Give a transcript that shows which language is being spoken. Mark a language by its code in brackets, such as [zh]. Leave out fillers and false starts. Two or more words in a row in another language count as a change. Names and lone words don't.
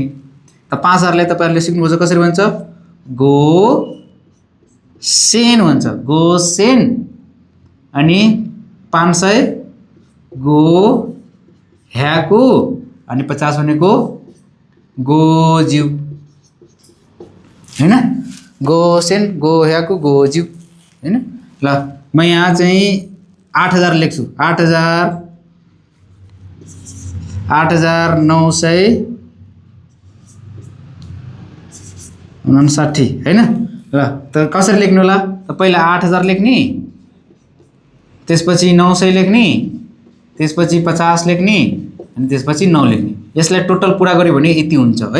[ne] त 5000 लाई तपाईहरुले सिक्नुहुन्छ कसरी भन्छ [ja] 五千 [ne] भन्छ [ja] 五千 [ne] अनि 500 [ja] 五百 [ne] अनि 50 भनेको [ja] 五十 [ne] हैन [ja] 五千 五百 五十 [ne] हैन। ल म यहाँ चाहिँ 8000 लेख्छु 8959 हैन। ल त कसरी लेख्नु होला त पहिला 8000 लेख्ने त्यसपछि 900 लेख्ने त्यसपछि 50 लेख्ने अनि त्यसपछि 9 लेख्ने यसलाई टोटल पुरा गर्यो भने यति हुन्छ है।